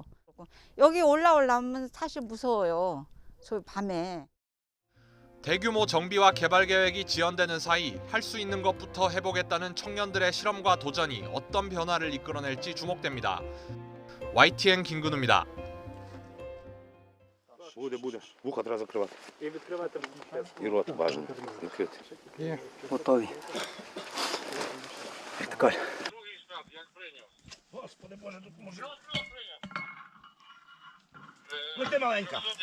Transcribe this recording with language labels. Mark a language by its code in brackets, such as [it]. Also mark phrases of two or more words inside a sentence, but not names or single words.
[ko] 여기 올라오려면 사실 무서워요, 저 밤에. 대규모 정비와 개발 계획이 지연되는 사이 할 수 있는 것부터 해보겠다는 청년들의 실험과 도전이 어떤 변화를 이끌어낼지 주목됩니다. YTN 김근우입니다. [uk] Буде. Вуха треба закривати. І відкривати І рот бажано закрити. Є. Готові. Вертикаль. Господи Боже, допоможи. Лети маленька.